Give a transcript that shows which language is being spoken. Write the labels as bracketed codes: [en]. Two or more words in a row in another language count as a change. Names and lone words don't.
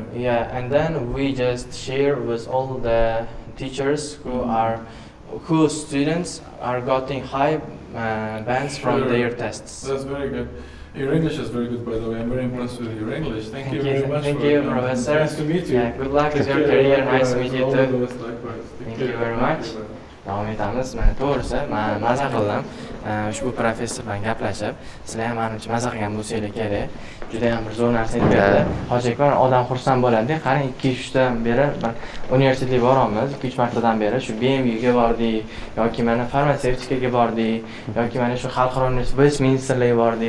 [en] Yeah, and then we just share with all the teachers whose students are getting high bands from their tests. That's very good. Your English is very good, by the way. I'm very impressed with your English. Thank you very much. Thank you, Professor. Nice to meet you. Yeah, good luck with your career. Nice to meet you too. Likewise. Thank you very much. [uz] Davom etamiz. Mana to'g'risi, men maza qildim. Ushbu professor bilan gaplashib, sizlar ham menimcha maza qilgan bo'lsanglar kerak. Juda ham bir zo'r narsa aytib berdi. Hoji aka, odam xursand bo'ladi. Qarang, 2-3 dan beri universitetga boramiz. 2-3 martadan beri shu BMUga bordik, yoki mana farmatsevtikaga bordik, yoki mana shu xalqaro universitet Westminsterga bordik.